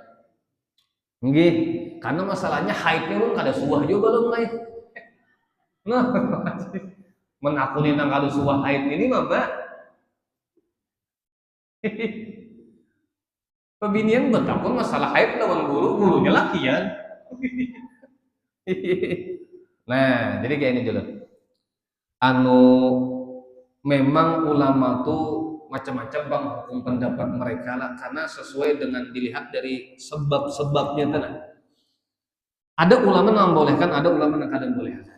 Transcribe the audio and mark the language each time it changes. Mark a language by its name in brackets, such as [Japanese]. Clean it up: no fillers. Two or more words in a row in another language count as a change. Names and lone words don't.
[Indonesian] Nggih, karena masalahnya haidnya pun kada suah juga belum haid. [Banjar] Nah, menakuni nang kada suah haid ini mah, Mbak. Pebinian bertakun masalah haid lawan gurunya laki ya. [Indonesian] Nah, jadi kayak ini dulu. Memang ulama tuh macam-macam bang hukum pendapat mereka lah, karena sesuai dengan dilihat dari sebab-sebabnya tenang. Ada ulama yang membolehkan, ada ulama yang kada membolehkan.